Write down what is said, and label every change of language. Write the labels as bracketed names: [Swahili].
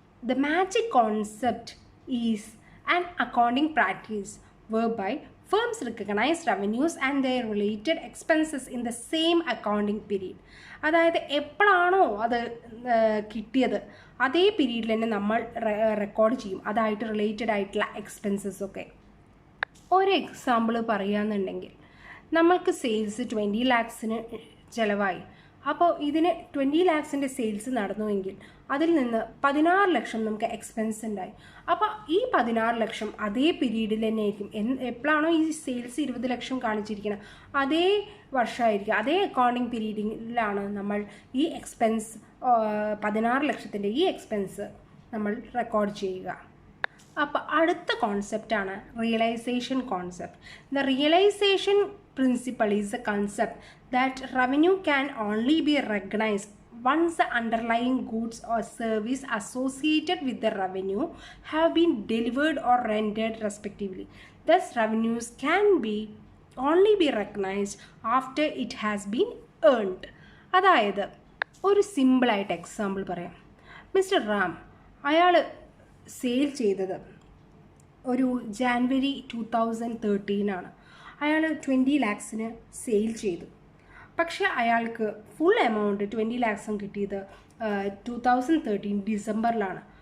[English] The matching concept is an accounting practice whereby firms recognize revenues and their related expenses in the same accounting period. [Malayalam] അതായത് എപ്പോഴാണോ അത് കിട്ടിയത് അതേ പീരീഡിൽ തന്നെ നമ്മൾ റെക്കോർഡ് ചെയ്യും, അതായിട്ട് റിലേറ്റഡ് ആയിട്ടുള്ള എക്സ്പെൻസസ് ഒക്കെ. ഒരു എക്സാമ്പിൾ പറയുകയെന്നുണ്ടെങ്കിൽ നമ്മൾക്ക് സെയിൽസ് 20 lakhsന് ചിലവായി. അപ്പോൾ ഇതിന് 20 lakhs സെയിൽസ് നടന്നുവെങ്കിൽ അതിൽ നിന്ന് 16 ലക്ഷം നമുക്ക് എക്സ്പെൻസ് ഉണ്ടായി. അപ്പോൾ ഈ 16 ലക്ഷം അതേ പീരീഡിൽ തന്നെ ആയിരിക്കും. എപ്പോഴാണോ ഈ സെയിൽസ് 20 ലക്ഷം കാണിച്ചിരിക്കുന്നത് അതേ വർഷമായിരിക്കും, അതേ അക്കൗണ്ടിങ് പീരീഡിലാണ് നമ്മൾ ഈ എക്സ്പെൻസ് 16 ലക്ഷത്തിൻ്റെ ഈ എക്സ്പെൻസ് നമ്മൾ റെക്കോർഡ് ചെയ്യുക. അപ്പോൾ അടുത്ത കോൺസെപ്റ്റാണ് realisation concept. [English] The realisation principle is a concept that revenue can only be recognised once the underlying goods or service associated with the revenue have been delivered or rendered respectively. Thus, revenues can only be recognized after it has been earned. [Malayalam] അതായത് ഒരു സിമ്പിളായിട്ട് example പറയാം. Mister Ram അയാൾ sale ചെയ്തത് ഒരു ജാനുവരി 2013 അയാൾ 20 lakhs sale ചെയ്തു. പക്ഷേ അയാൾക്ക് ഫുൾ എമൗണ്ട് 20 lakhs കിട്ടിയത് 2013 ഡിസംബറിലാണ്.